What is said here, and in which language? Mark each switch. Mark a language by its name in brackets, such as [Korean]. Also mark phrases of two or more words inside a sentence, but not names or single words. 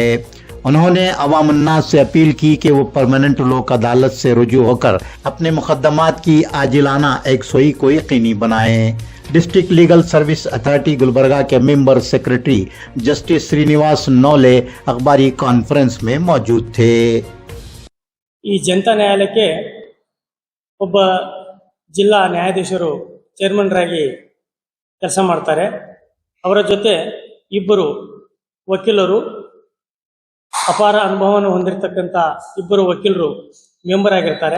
[Urdu] انہوں نے عوام الناس سے اپیل کی کہ وہ پرمانینٹ لوک عدالت سے رجوع ہو کر اپنے مقدمات کی عاجلانہ یکسوئی کو یقینی بنائیں. ڈسٹرکٹ لیگل سروس اتھارٹی گلبرگہ کے [English] Member Secretary [Urdu] جسٹس سری نواس نولے اخباری کانفرنس میں موجود تھے. [Kannada] ಈ ಜನತಾ ನ್ಯಾಯಾಲಯಕ್ಕೆ ಒಬ್ಬ ಜಿಲ್ಲಾ ನ್ಯಾಯಾಧೀಶರು ಚೇರ್ಮನ್ ರಾಗಿ ಕೆಲಸ ಮಾಡ್ತಾರೆ. ಅವರ ಜೊತೆ 2 ವಕೀಲರು ಅಪಾರ ಅನುಭವವನ್ನು ಹೊಂದಿರತಕ್ಕಂಥ ಇಬ್ಬರು ವಕೀಲರು ಮೆಂಬರ್ ಆಗಿರ್ತಾರೆ.